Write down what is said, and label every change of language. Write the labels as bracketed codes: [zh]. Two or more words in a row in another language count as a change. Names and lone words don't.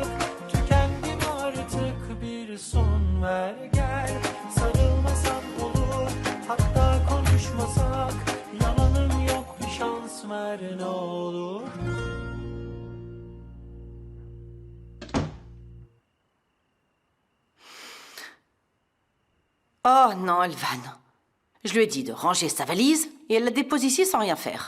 [tr] Tükendim artık, bir son ver gel. Sarılmasak olur, hatta konuşmasak. Yalanım yok, bir şans ver ne olur. [fr] Oh non, Elvan. Je lui ai dit de ranger sa valise et elle la dépose ici sans rien faire.